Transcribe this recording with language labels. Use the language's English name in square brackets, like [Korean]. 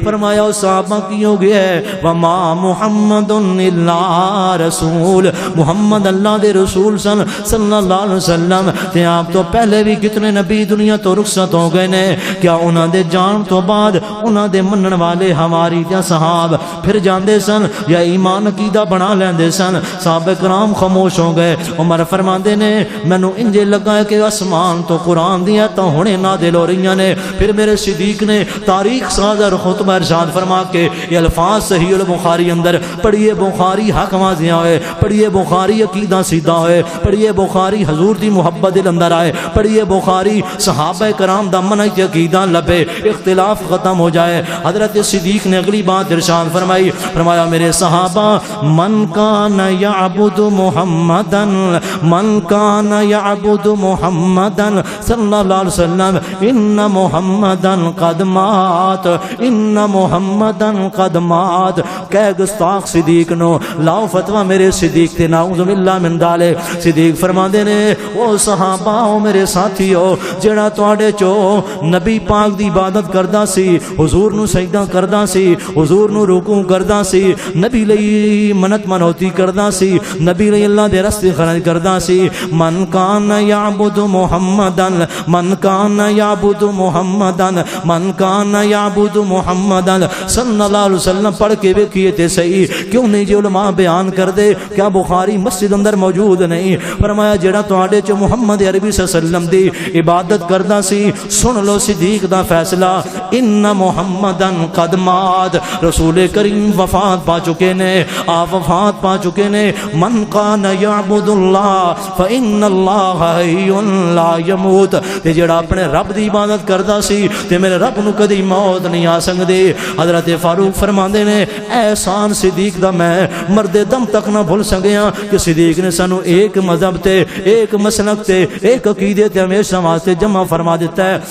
[Punjabi] فرمایا صحابہ کی ہو گیا ہے [Arabic] وما محمد الا رسول، [Punjabi] محمد اللہ دے رسول صلی اللہ علیہ وسلم. تے آپ تو پہلے بھی کتنے نبی دنیا تو رخصت ہو گئے نے، کیا انہاں دے جان تو بعد انہاں دے منن والے ہماری تے صحاب پھر جاندے سن یا ایمان عقیدہ بنا لیندے سن؟ صحابہ کرام خاموش ہو گئے. عمر فرماندے نے مینوں انج لگا کہ آسمان تو قرآن دی آیتاں ہنے نازل ہو رہیاں نے. پھر میرے صدیق نے تاریخ ساز اور خطبہ ارشاد فرما کے یہ الفاظ صحیح البخاری اندر پڑھیے، بخاری حق واضح ہوئے، پڑھیے بخاری عقیدہ سیدھا ہوئے، پڑھیے بخاری حضور دی محبت دل اندر آئے، پڑھیے بخاری صحابہ کرام دا منہج عقیدہ لبے، اختلاف ختم ہو جائے. حضرت صدیق نے اگلی بات ارشاد فرمایا میرے صحابہ [Arabic] من کان یعبد محمدن، من کان یعبد محمدن صلی اللہ علیہ وسلم ان محمدن قد مات، [Punjabi] ان محمدن قد مات. کہ گستاخ صدیق نو لاؤ فتوہ میرے صدیق تے نعوذ باللہ من ذالک. صدیق فرماندے نے او صحابہ او میرے ساتھیو جڑا تواڈے چو نبی پاک دی عبادت کردا سی، حضور نو سجدہ کردا سی، حضور نو رکوع کردا سی، نبی لئی منت منوتی کردا سی، نبی لئی اللہ دے راستے خرچ کردا سی. [Arabic] من کان یعبد محمدن، من کان یعبد محمدن، من کان یعبد محمدن صلی اللہ علیہ وسلم. [Punjabi] پڑھ کے ویکھیے تے صحیح کیوں نہیں جی علماء بیان کر دے؟ کیا بخاری مسجد اندر موجود نہیں؟ فرمایا جڑا تواڈے چ محمد عربی صلی اللہ علیہ وسلم دی عبادت کردا سی، سن لو صدیق دا فیصلہ [Arabic] ان محمدن قد مات. [Punjabi] رسول کریم وفات پا چکے نے، آپ وفات پا چکے نے. [Arabic] من کان یعبد اللہ فإن اللہ حی لا یموت. [Punjabi] تے جڑا اپنے رب دی عبادت کردا سی تے میرے رب نو کدی موت نہیں آ سکدی. حضرت فاروق فرماندے نے اے احسان صدیق دا میں مرد دم تک نہ بھول سکیا کہ صدیق نے سانو ایک مذہب تے ایک مسلک تے ایک عقیدے تے ہمیشہ واسطے جمع فرما دیتا ہے.